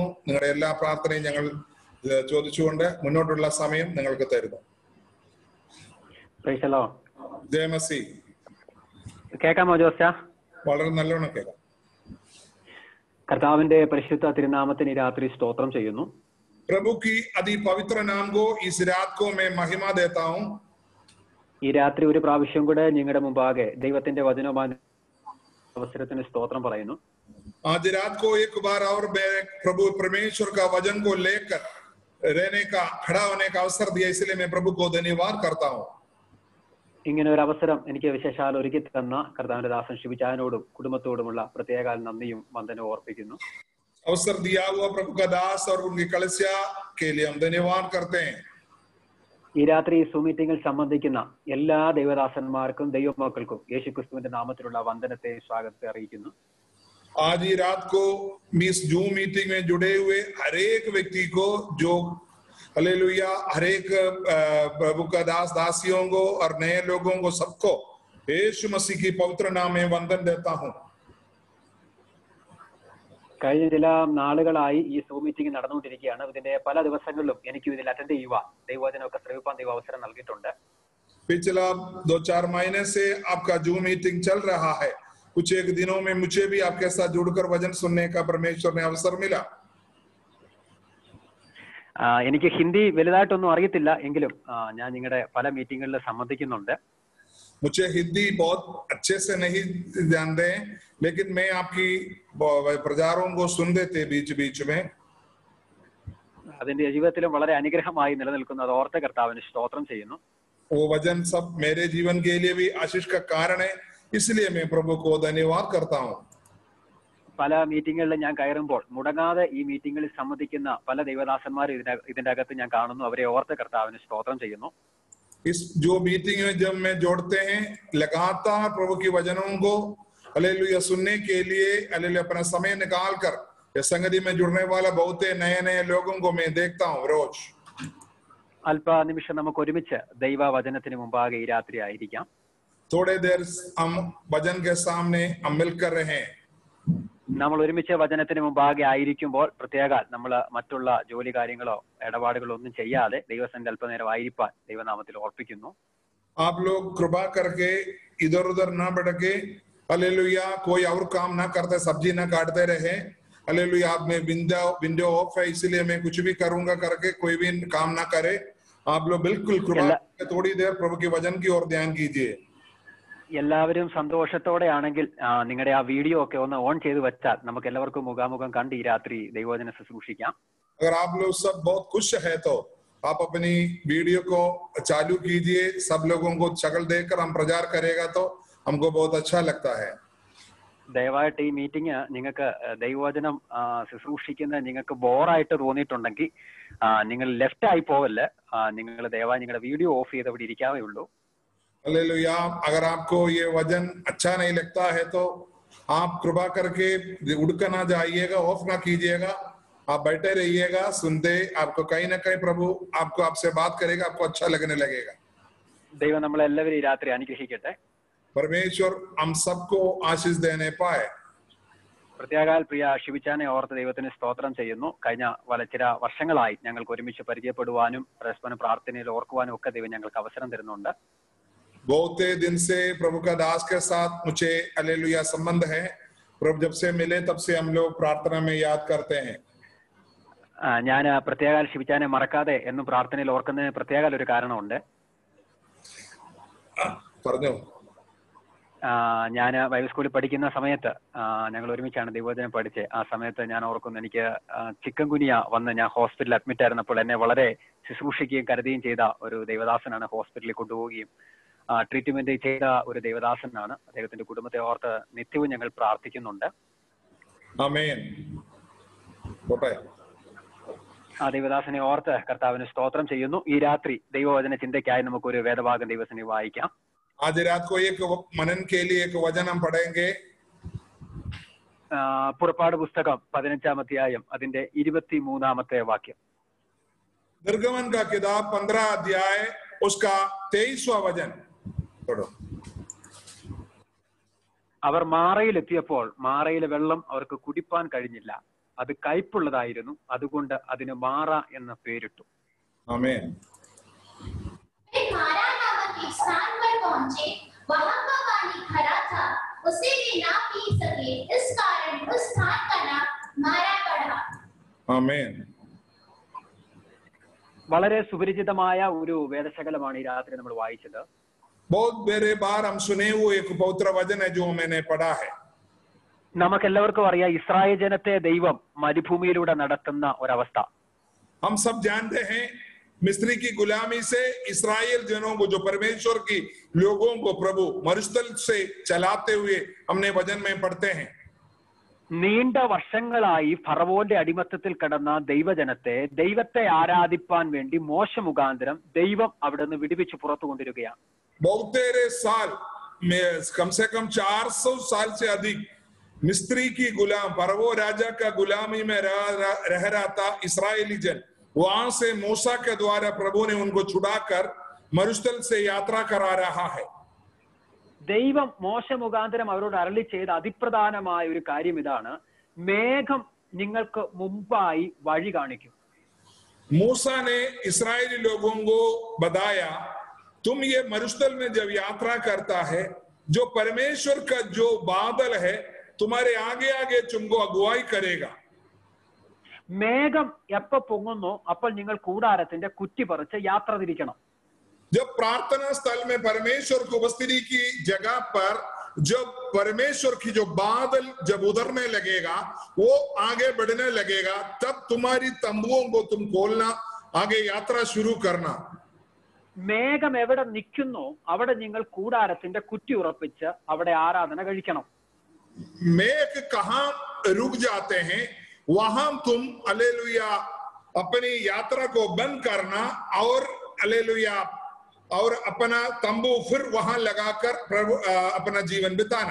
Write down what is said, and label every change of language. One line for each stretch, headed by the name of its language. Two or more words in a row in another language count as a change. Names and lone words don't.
Malayalam: നിങ്ങളുടെ എല്ലാ പ്രാർത്ഥനയും ഞങ്ങൾ ചോദിച്ചുകൊണ്ട് മുന്നോട്ടുള്ള സമയം നിങ്ങൾക്ക് തരുന്നു.
Hindi: जय मसीह
Malayalam: കേൾക്കാമോ ജോസ്യ? വളരെ നല്ലോണം കേൾക്കാം. കർത്താവിന്റെ പരിശുദ്ധ തിരുനാമത്തിന് രാത്രി സ്തോത്രം ചെയ്യുന്നു.
Hindi: प्रभु की अति पवित्र नाम को इस रात को मैं महिमा देता हूँ.
Malayalam: ഈ രാത്രി ഒരു പ്രാവശ്യം കൂടെ നിങ്ങളുടെ മുമ്പാകെ ദൈവത്തിന്റെ വചനവുമായി അവസരത്തിന് സ്തോത്രം പറയുന്നു.
Hindi: आज रात को एक बार और मैं प्रभु परमेश्वर का वचन को लेकर रहने का खड़ा होने का अवसर दिया, इसलिए मैं प्रभु को धन्यवाद करता हूँ.
Malayalam: ഇങ്ങനെ ഒരു അവസരം എനിക്ക് വിശേഷാൽ ഒരുക്കി തന്ന കർത്താവിന്റെ ദാസൻ ശിബിച്ചാനോടും കുടുംബത്തോടുമുള്ള പ്രത്യേക നന്ദിയും വന്ദനവും ഓർപ്പിക്കുന്നു.
Hindi: अवसर दिया हुआ प्रभु का दास और उनकी कलीसिया के लिए हम धन्यवाद करते हैं.
Malayalam: ഈ രാത്രി സൂം മീറ്റിംഗിൽ സംബന്ധിക്കുന്ന എല്ലാ ദൈവദാസന്മാർക്കും ദൈവമക്കൾക്കും യേശുക്രിസ്തുവിന്റെ നാമത്തിലുള്ള വന്ദനത്തെ സ്വാഗതത്തെ അറിയിക്കുന്നു.
Hindi: आज ही रात को इस जूम मीटिंग में जुड़े हुए हर एक व्यक्ति को, जो हालेलुया, हर एक प्रभु का दास दासियों को और नए लोगों को, सबको यीशु मसीह की पवित्र नाम में वंदन देता हूँ.
Malayalam: കഴിഞ്ഞ ചില നാളുകളായി ഈ സൂം മീറ്റിംഗ് നടന്നുകൊണ്ടിരിക്കുകയാണ്. ഇതിന്റെ പല ദിവസങ്ങളിലും എനിക്ക് ഇതിൽ അറ്റൻഡ് ചെയ്യുവാൻ ദൈവവചനമൊക്കെ ശ്രവിപ്പാൻ ദൈവം അവസരം നൽകിയിട്ടുണ്ട്.
Hindi: पिछला 2-4 महीने से आपका जूम मीटिंग चल रहा है. कुछ एक दिनों में मुझे भी आपके साथ जुड़कर वचन सुनने का परमेश्वर ने अवसर मिला.
Malayalam: എനിക്ക് ഹിന്ദി വലുതായിട്ടൊന്നും അറിയത്തില്ല, എങ്കിലും ഞാൻ നിങ്ങളുടെ പല മീറ്റിങ്ങുകളിൽ സംബന്ധിക്കുന്നുണ്ട്.
Hindi: मुझे हिंदी बहुत अच्छे से नहीं जानते, लेकिन मैं आपकी प्रचारों को सुनते थे बीच बीच में.
Malayalam: അതിന്റെ ജീവിതത്തിലും വളരെ അനുഗ്രഹമായി നിലനിൽക്കുന്ന അത് ഓർത്ത കർത്താവിന് സ്തോത്രം ചെയ്യുന്നു.
Hindi: वो वचन सब मेरे जीवन के लिए भी आशीष का कारण है, इसलिए मैं प्रभु को धन्यवाद करता हूँ.
Malayalam: പല മീറ്റിങ്ങുകളിൽ ഞാൻ കയറുമ്പോൾ മുടങ്ങാതെ ഈ മീറ്റിങ്ങുകളിൽ സംബന്ധിക്കുന്ന പല ദൈവദാസന്മാർ ഇതിന്റെ അകത്ത് ഞാൻ കാണുന്നു. അവരെ ഓർത്ത കർത്താവിന് സ്തോത്രം ചെയ്യുന്നു.
Hindi: इस जो मीटिंग में जब मैं जोड़ते हैं, लगातार प्रभु की वचनों को हालेलुया सुनने के लिए हालेलुया अपना समय निकाल कर इस संगति में जुड़ने वाला बहुत नए नए लोगों को मैं देखता हूँ रोज.
Malayalam: അല്പനിമിഷം നമുക്ക് ഒരുമിച്ച് ദൈവവചനത്തിന് മുമ്പാകെ ഈ രാത്രി ആയിരിക്കാം.
Hindi: थोड़े देर हम वचन के सामने हम मिलकर रहे.
Malayalam: നമ്മൾ ഒരുമിച്ച് വചനത്തിന് മുമ്പാകെ ആയിരിക്കുമ്പോൾ പ്രത്യേക നമ്മൾ മറ്റുള്ള ജോലി കാര്യങ്ങളോ ഇടപാടുകളോ ഒന്നും ചെയ്യാതെ ദൈവസന്നിധിയിൽ അല്പനേരം ആയിരിക്കാൻ ദൈവനാമത്തിൽ ഓർപ്പിക്കുന്നു.
Hindi: आप लोग कृपा करके इधर उधर ना भटके, हालेलुया, कोई और काम ना करते, सब्जी ना काटते रहे. हालेलुया, आप में
English: window off
Hindi: है, इसलिए मैं कुछ भी करूंगा करके कोई भी काम ना करे. आप लोग बिल्कुल कृपा करके थोड़ी देर प्रभु के वचन की ओर ध्यान कीजिए.
Malayalam: എല്ലാവരും സന്തോഷത്തോടെ ആണെങ്കിൽ നിങ്ങളുടെ ആ വീഡിയോ ഒക്കെ ഒന്ന് ഓൺ ചെയ്ത് വെച്ചാൽ നമുക്ക് എല്ലാവർക്കും മുഖാമുഖം കണ്ട് ഈ രാത്രി ദൈവവചനം ശുശ്രൂഷിക്കാം.
Hindi: अगर आप लोग सब बहुत खुश है तो आप अपनी वीडियो को चालू कीजिए. सब लोगों को शक्ल देखकर हम प्रचार करेगा तो हमको बहुत अच्छा लगता है.
Malayalam: ദയവായിട്ട് ഈ മീറ്റിംഗ് നിങ്ങൾക്ക് ദൈവവചനം ശുശ്രൂഷിക്കുന്ന നിങ്ങൾക്ക് ബോറായിട്ട് തോന്നിയിട്ടുണ്ടെങ്കിൽ നിങ്ങൾ ലെഫ്റ്റ് ആയി പോവല്ലേ. നിങ്ങൾ ദയവായി നിങ്ങളുടെ
English: video off
Malayalam: ചെയ്ത് അവിടെ ഇരിക്കാവേ ഉള്ളൂ.
Hindi: हालेलुया, अगर आपको ये वचन अच्छा नहीं लगता है तो आप कृपा करके उड़कर ना जाइएगा, ऑफ ना कीजिएगा, आप बैठे रहिएगा सुनते. आपको कहीं ना कहीं प्रभु आपसे बात करेगा, आपको अच्छा लगने लगेगा.
Malayalam: ദൈവം നമ്മളെല്ലാവരും ഈ രാത്രി അനുഗ്രഹിക്കട്ടെ.
Hindi: परमेश्वर हम सबको आशीष देने पाए.
Malayalam: പ്രത്യേകാൽ പ്രിയ ഷിബിച്ചാനെ ഓർത്ത് ദൈവത്തിന് സ്തോത്രം ചെയ്യുന്നു. കഴിഞ്ഞ ചില വർഷങ്ങളായി ഞങ്ങൾക്ക് ഒരുമിച്ച് പരിചയപ്പെടുവാനും പരസ്പരം പ്രാർത്ഥനയിൽ ഓർക്കുവാനും ഒക്കെ ദൈവം ഞങ്ങൾക്ക് അവസരം തരുന്നുണ്ട്.
Hindi: बहुत दिन से प्रभु का दास के साथ मुझे हालेलुया संबंध है. प्रभु जब से मिले तब से हम लोग प्रार्थना में याद करते हैं.
Malayalam: ഞാൻ പ്രത്യേകാൽ ഷിബിച്ചാനെ മറക്കാതെ എന്നും പ്രാർത്ഥനയിൽ ഓർക്കുന്നതിന് പ്രത്യേക ഒരു കാരണമുണ്ട്. പറഞ്ഞോ. ഞാൻ
English: Bible schoolil
Malayalam: പഠിക്കുന്ന സമയത്ത് ഞങ്ങൾ ഒരുമിച്ചാണ് ദൈവവചനം പഠിച്ചത്. ആ സമയത്ത് ഞാൻ ഓർക്കുന്നു, എനിക്ക് ചിക്കൻ ഗുനിയ വന്ന് ഞാൻ
English: hospitalil admit
Malayalam: ആയിരുന്നപ്പോൾ എന്നെ വളരെ ശുശ്രൂഷിക്കുകയും കരുതുകയും ചെയ്ത ഒരു ദൈവദാസനാണ്. ഹോസ്പിറ്റലിൽ കൊണ്ടുപോവുകയും ട്രീറ്റ്മെന്റ് ചെയ്ത ഒരു ദൈവദാസനാണ്. അദ്ദേഹത്തിന്റെ കുടുംബത്തെ ഓർത്ത് നിത്യവും ഞങ്ങൾ പ്രാർത്ഥിക്കുന്നുണ്ട്. ആമേൻ. ആ ദൈവദാസനെ ഓർത്ത് കർത്താവിന് സ്തോത്രം ചെയ്യുന്നു. ഈ രാത്രി ദൈവവചന ചിന്തയ്ക്കായി നമുക്കൊരു വേദഭാഗം ദൈവസന്നിധിയിൽ വായിക്കാം.
Hindi: आज रात को एक मनन के लिए एक वचन हम पढ़ेंगे.
Malayalam: പുറപ്പാട് പുസ്തകം 15-ാം അധ്യായം അതിന്റെ 23-ാമത്തെ വാക്യം.
Hindi: निर्गमन का किताब 15 अध्याय उसका 23वां वचन पढ़ो।
Malayalam: അവർ മാറയിലെത്തിയപ്പോൾ മാറയിലെ വെള്ളം അവർക്ക് കുടിപ്പാൻ കഴിഞ്ഞില്ല, അത് കയ്പുള്ളതായിരുന്നു, അതുകൊണ്ട് അതിന് മാറ എന്ന പേരിട്ടു.
Hindi: आमीन। मारा नामक एक स्थान पर पहुंचे, वहां का पानी खरा था, उसे वे ना पी सके, इस कारण उस स्थान का नाम मारा पड़ा। आमीन।
Malayalam: വളരെ സുപരിചിതമായ ഒരു വേദശകലമാണ് ഈ രാത്രി നമ്മൾ വായിച്ചത്.
Hindi: बहुत बेरे बार हम सुने हुए एक पवित्र वचन है जो मैंने पढ़ा है।
Malayalam: നമുക്കെല്ലാവർക്കും അറിയാം ഇസ്രായേൽ ജനത്തെ ദൈവം മരുഭൂമിയിലൂടെ നടത്തുന്ന ഒരവസ്ഥ.
Hindi: हम सब जानते हैं मिस्री की गुलामी से इस्राएल जनों को, जो परमेश्वर की लोगों को प्रभु मरुस्थल से चलाते हुए हमने वचन में पढ़ते हैं।
Malayalam: നീണ്ട വർഷങ്ങളായി ഫറവോന്റെ അടിമത്തത്തിൽ കിടന്ന ദൈവജനത്തെ ദൈവത്തെ ആരാധിപ്പാൻ വേണ്ടി മോശ മുഖാന്തരം ദൈവം അവിടെ നിന്ന് വിടുവിച്ച് പുറത്തു കൊണ്ടിരിക്കുകയാണ്.
Hindi: बहुतेरे साल में कम से कम 400 साल से अधिक मिस्री की गुलाम फरवो राजा का गुलामी में रह रहा था इस्राएली जन। वहां से मूसा के द्वारा प्रभु ने उनको छुड़ाकर मरुस्थल से यात्रा करा रहा है।
Malayalam: ദൈവം മോശ മുഖാന്തരം അവരോട് അരുളി ചെയ്ത അതിപ്രധാനമായ ഒരു കാര്യം ഇതാണ്: മേഘം നിങ്ങൾക്ക് മുമ്പായി വഴി കാണിക്കും.
Hindi: मूसा ने इस्राएली लोगों को बताया, तुम ये मरुस्थल में जब यात्रा करता है, जो परमेश्वर का जो बादल है तुम्हारे आगे आगे तुमको अगुवाई करेगा।
Malayalam: മേഘം എപ്പോ പൊങ്ങുന്നോ അപ്പോൾ നിങ്ങൾ കൂടാരത്തിന്റെ കുറ്റി പറിച്ച് യാത്ര തിരിക്കണം.
Hindi: जब प्रार्थना स्थल में परमेश्वर की उपस्थिति की जगह पर जब परमेश्वर की जो बादल जब उतरने लगेगा, वो आगे बढ़ने लगेगा, तब तुम्हारी तंबुओं को तुम खोलना, आगे यात्रा शुरू करना।
Malayalam: മേഘം എവിടെ നിൽക്കുന്നോ അവിടെ നിങ്ങൾ കൂടാരത്തിന്റെ കുറ്റി ഉറപ്പിച്ച് അവിടെ ആരാധന കഴിക്കണം.
Hindi: मेघ कहाँ रुक जाते हैं वहां तुम हालेलुया अपनी यात्रा को बंद करना और हालेलुया और अपना तंबू फिर वहां लगाकर प्रभु अपना जीवन बिताना।